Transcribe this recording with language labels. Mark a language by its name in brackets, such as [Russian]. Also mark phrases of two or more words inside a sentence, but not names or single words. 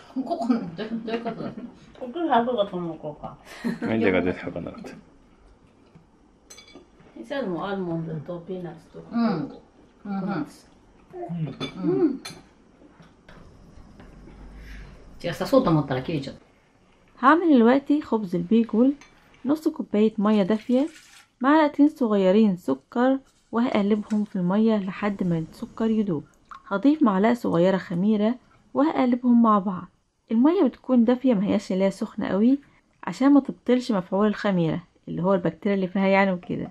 [Japanese] ここどういうことだ。ここに半分がその子か。何が出て分かんなかった。イサもアーモンドとピーナッツとか。違う、刺そうと思ったら切れちゃった。 [Arabic] هعمل دلوقتي خبز البيجول. نص كوباية مية دافية، معلقتين صغيرين سكر، وهقلبهم في المية لحد ما السكر يدوب. هضيف معلقة صغيرة خميرة وهقلبهم مع بعض. المية بتكون دافية، مهياش اللي هي سخنة قوي عشان ما تبطلش مفعول الخميرة اللي هو البكتيريا اللي فيها يعني وكده.